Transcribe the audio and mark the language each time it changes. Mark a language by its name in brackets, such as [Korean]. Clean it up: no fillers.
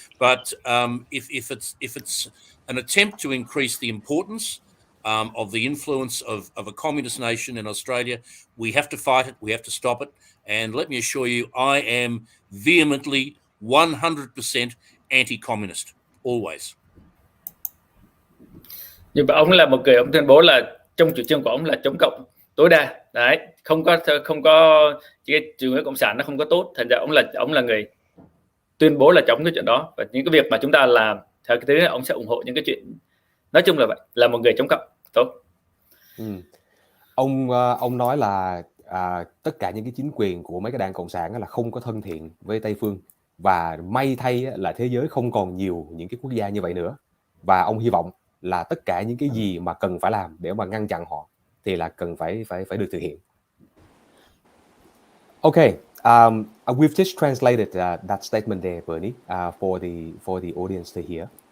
[English] But if it's an attempt to increase the importance of the influence of a communist nation in Australia. We have to fight it. We have to stop it. And let me assure you, I am vehemently 100% anti-communist, always. [Vietnamese] Nhưng mà ông là một người, ông tuyên bố là trong chủ trương của ông là chống cộng tối đa. Đấy, không có cái chủ nghĩa cộng sản nó không có tốt. Thành ra ông là người tuyên bố là chống cái chuyện đó, và những cái việc mà chúng ta làm theo cái thứ ông sẽ ủng hộ những cái chuyện, nói chung là vậy, là một người chống cộng tốt. Ông nói là tất cả những cái chính quyền của mấy cái đảng cộng sản là không có thân thiện với Tây phương, và may thay là thế giới không còn nhiều những cái quốc gia như vậy nữa, và ông hy vọng là tất cả những cái gì mà cần phải làm để mà ngăn chặn họ thì là cần phải được thực hiện. [English] Okay, we've just translated that statement there, Bernie, for the audience to hear.